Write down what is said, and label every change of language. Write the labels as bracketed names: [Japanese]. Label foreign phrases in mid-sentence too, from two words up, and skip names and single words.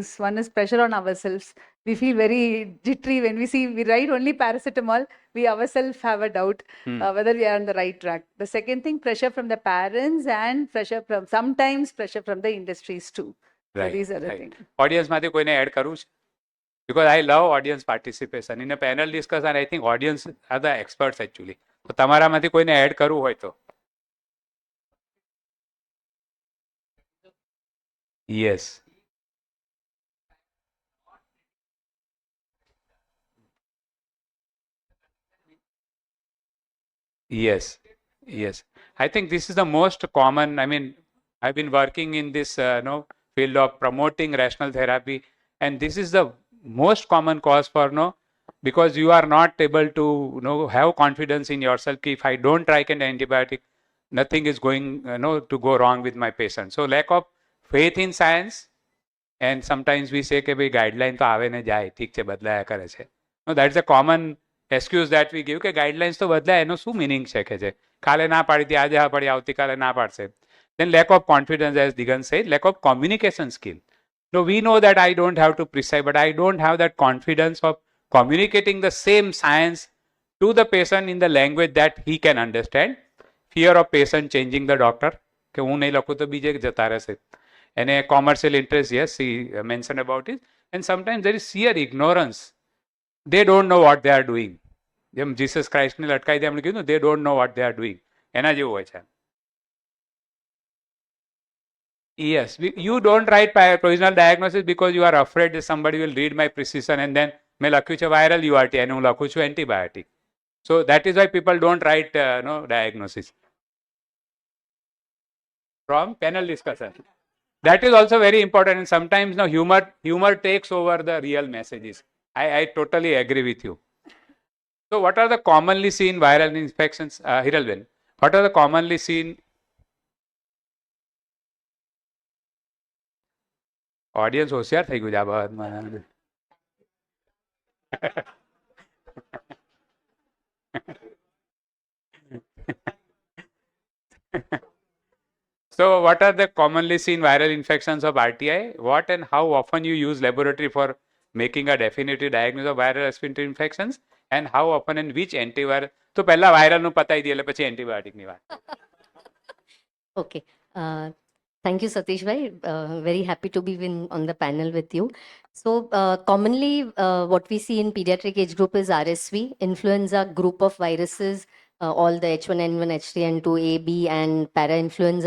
[English] One is pressure on ourselves. We feel very jittery when we write only paracetamol. We ourselves have a doubt whether we are on the right track. The second thing, pressure from the parents, and sometimes pressure from the industries too. Right. So these are the things. [Gujarati] Audience માંથી કોઈને એડ કરવું છે? [English] Because I love audience participation in a panel discussion. I think audience are the experts actually. [Gujarati] તો તમારામાંથી કોઈને એડ કરવું હોય તો. [English] Yes. Yes. I think this is the most common. I mean, I've been working in this field of promoting rational therapy, and this is the most common cause for because you are not able to have confidence in yourself. If I don't try an antibiotic, nothing is going to go wrong with my patient. So lack of faith in science, and sometimes we say [Gujarati] કે ભાઈ ગાઈડલાઈન તો આવે ને જાય, ઠીક છે બદલાયા કરે છે. [English] No, that's a common excuse that we give [Gujarati] કે ગાઈડલાઇન્સ તો બદલાય, એનો શું મિનિંગ છે કે છે કાલે ના પાડી હતી, આજે હા પાડી, આવતીકાલે ના પાડશે. [English] Then lack of confidence, as Digant said, lack of communication skill. No, we know that I don't have to prescribe, but I don't have that confidence of communicating the same science to the patient in the language that he can understand. Fear of patient changing the doctor, [Gujarati] કે હું નહીં લખું તો બીજે જતા રહેશે. [English] And a commercial interest, yes, he mentioned about it. And sometimes there is sheer ignorance. They don't know what they are doing. [Gujarati] જેમ જીસસ ક્રાઇસ્ટને લટકાઈ દે એમણે કીધું, [English] they don't know what they are doing. [Gujarati] એના જેવું હોય છે. [English] Yes, you don't write provisional diagnosis because you are afraid that somebody will read my precision and then [Gujarati] મેં લખ્યું છે [English] viral URT [Gujarati] અને હું લખું છું [English] antibiotic. So that is why people don't write diagnosis. From panel discussion. That is also very important, and sometimes humor takes over the real messages. I totally agree with you. So what are the commonly seen viral infections? Hiralben, what are the commonly seen? [Gujarati] Audience હોશિયાર થઈ ગયું છે આ બાબતમાં. [English] So what are the commonly seen viral infections of RTI? What and how often you use laboratory for making a definitive diagnosis of viral respiratory infections? And how often and which antiviral? [Gujarati] તો પહેલા viral નું પતાઈ દઈએ એટલે પછી antibiotic ની વાત. [English] Okay. Thank you, Satish bhai. Very happy to be on the panel with you. So commonly what we see in pediatric age group is RSV, influenza group of viruses, all the H1N1, H3N2, A, B and para-influenza.